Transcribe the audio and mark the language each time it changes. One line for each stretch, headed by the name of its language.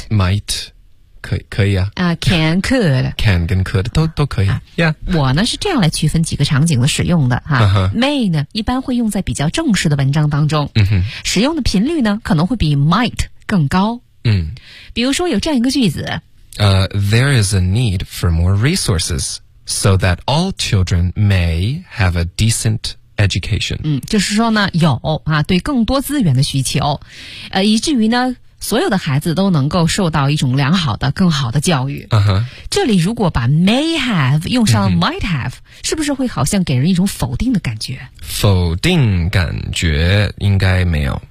Chinese: might。 可以啊。
English: Can, could.
Chinese: Can 跟 could 都可以。Yeah. 我呢是这样来区分几个场景的使用的。哈 May 呢一般会用在比较正式的文章当中。 Mm-hmm. 使用的频率呢可能会比 might 更高。嗯、mm.。比如说有这样一个句子。
English: There is a need for more resources so that all children may have a decent education.
Chinese: 嗯，就是说呢有啊对更多资源的需求。以至于呢所有的孩子都能够受到一种良好的更好的教育、 uh-huh. 这里如果把 may have 用上了 might have、mm-hmm. 是不是会好像给人一种否定的感觉？否定感觉应该没有，